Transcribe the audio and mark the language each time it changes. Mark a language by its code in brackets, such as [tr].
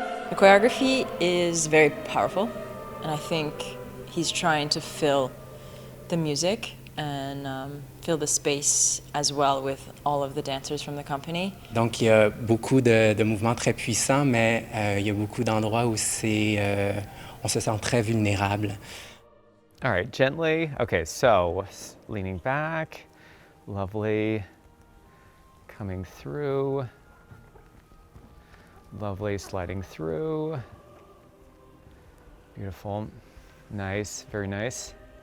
[en] The choreography is very powerful, and I think he's trying to fill the music and fill the space as well with all of the dancers from the company. [fr] Donc, il y a beaucoup de mouvements très puissants, mais il y a beaucoup d'endroits où on se sent très vulnérable. [en] All right, gently. Okay, so leaning back, lovely, coming through. Lovely, sliding through. Beautiful. Nice, very nice.